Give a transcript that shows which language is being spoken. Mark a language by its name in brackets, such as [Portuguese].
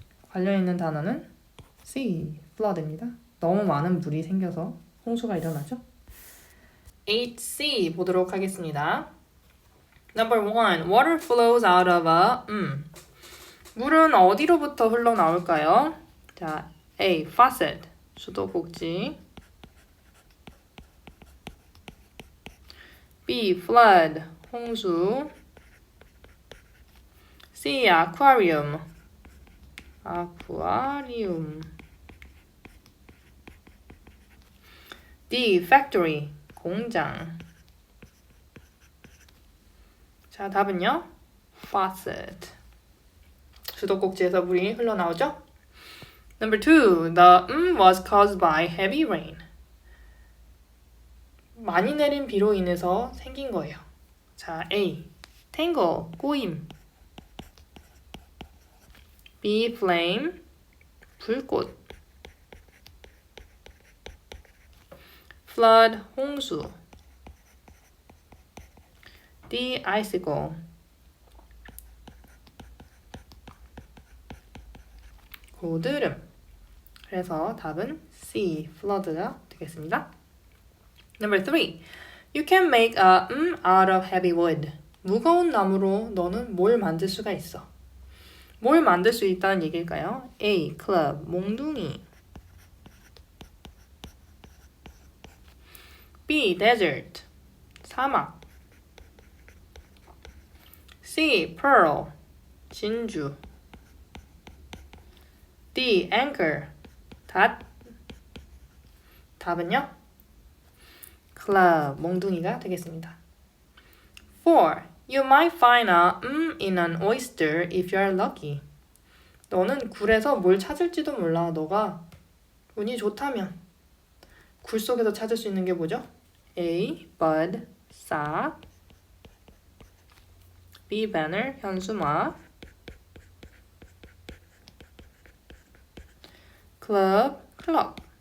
[Korean] 관련 있는 단어는 C, flood입니다. 너무 많은 물이 생겨서 홍수가 일어나죠. 8C 보도록 하겠습니다. [English] Number 1. Water flows out of a [Korean] 물은 어디로부터 흘러나올까요? 자, A. faucet. 수도꼭지. B. flood. 홍수. C. aquarium. 아쿠아리움. D. factory. 공장. 자, 답은요. faucet. 수도꼭지에서 물이 흘러나오죠? [English] Number 2. The was caused by heavy rain. [Korean] 많이 내린 비로 인해서 생긴 거예요. 자, A. tangle. 꼬임. B. flame. 불꽃. flood. 홍수. D. icicle. 고드름. 그래서 답은 C. flood가 되겠습니다. [English] Number 3. You can make a out of heavy wood. [Korean] 무거운 나무로 너는 뭘 만들 수가 있어. 뭘 만들 수 있다는 얘기일까요? A. club. 몽둥이. B. desert. 사막. C. pearl. 진주. D. anchor. 닷. 답은요? club. 몽둥이가 되겠습니다. 4. [English] You might find a in an oyster if you are lucky. [Korean] 너는 굴에서 뭘 찾을지도 몰라. 너가 운이 좋다면 굴 속에서 찾을 수 있는 게 뭐죠? A. bud, 싹. B. banner, 현수막. club, 클럽.